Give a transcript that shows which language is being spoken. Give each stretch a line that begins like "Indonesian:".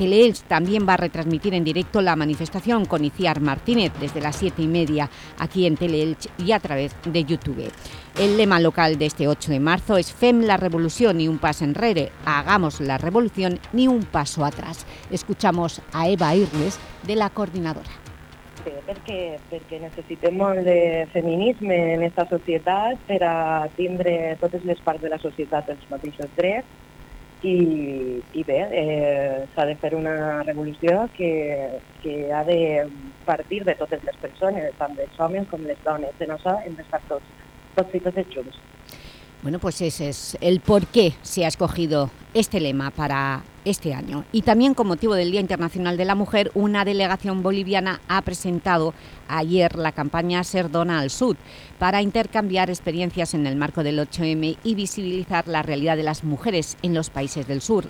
Spanish: Teleelch también va a retransmitir en directo la manifestación con Iciar Martínez desde las 7 y media aquí en Teleelch y a través de YouTube. El lema local de este 8 de marzo es
Catalan: Fem la revolución, ni un pas enrere.
Spanish: Hagamos la revolución, ni un paso atrás. Escuchamos a Eva Irles, de la coordinadora.
Catalan: Sí, perquè necessitem molt de feminisme en aquesta societat per a tindre totes les parts de la societat els mateixos drets. S'ha de fer una revolució que ha de partir de totes les persones, tant dels homes com les dones. De nosaltres hem d'estar tots i totes junts.
Spanish: Bueno, pues ese es el por qué se ha escogido este lema para este año. Y también con motivo del Día Internacional de la Mujer, una delegación boliviana ha presentado ayer la campaña Ser Dona al Sud para intercambiar experiencias en el marco del 8M y visibilizar la realidad de las mujeres en los países del sur.